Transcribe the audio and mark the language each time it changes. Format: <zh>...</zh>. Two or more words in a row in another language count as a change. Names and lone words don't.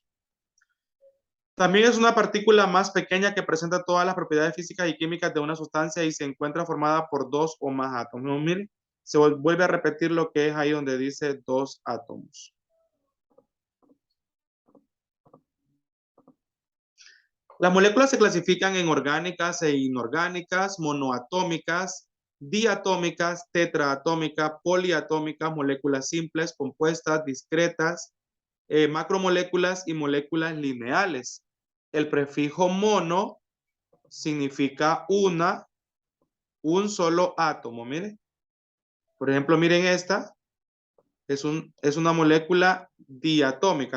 <es>También es una partícula más pequeña que presenta todas las propiedades físicas y químicas de una sustancia y se encuentra formada por dos o más átomos. ¿No? Miren, se vuelve a repetir lo que es ahí donde dice dos átomos. Las moléculas se clasifican en orgánicas e inorgánicas, monoatómicas, diatómicas, tetraatómicas, poliatómicas, moléculas simples, compuestas, discretas, macromoléculas y moléculas lineales. El prefijo mono significa un solo átomo. Miren, por ejemplo, miren esta, es una molécula diatómica.</es>